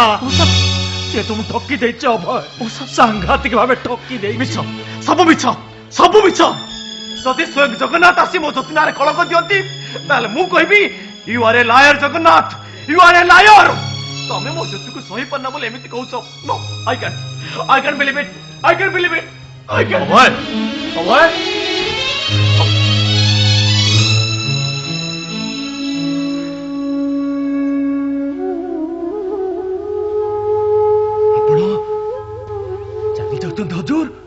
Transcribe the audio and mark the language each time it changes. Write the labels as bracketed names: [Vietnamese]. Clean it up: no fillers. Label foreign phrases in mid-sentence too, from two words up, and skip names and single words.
[Odia] ସେ ତୁମ ଠକି ଦେଇଛ ଅଭୟ, ସାଂଘାତିକ ଭାବେ ଠକି ଦେଇ। ମିଛ, ସବୁ ମିଛ। ଯଦି ସ୍ୱୟଂ ଜଗନ୍ନାଥ ଆସି ମୋ ଜ୍ୟୋତି ନାଁରେ କଳଙ୍କ ଦିଅନ୍ତି, ତାହେଲେ ମୁଁ କହିବି [English] you are a liar Jagannath, you are a liar. [Odia] ତମେ ମୋ ଜ୍ୟୋତିକୁ ସହି ପାରୁନା ବୋଲି ଏମିତି କହୁଛ। [English] नो, I can't believe it. [Odia] ଅଭୟ ଆପଣ ଚାଲି ଯାଉଛନ୍ତି ହଜୁର?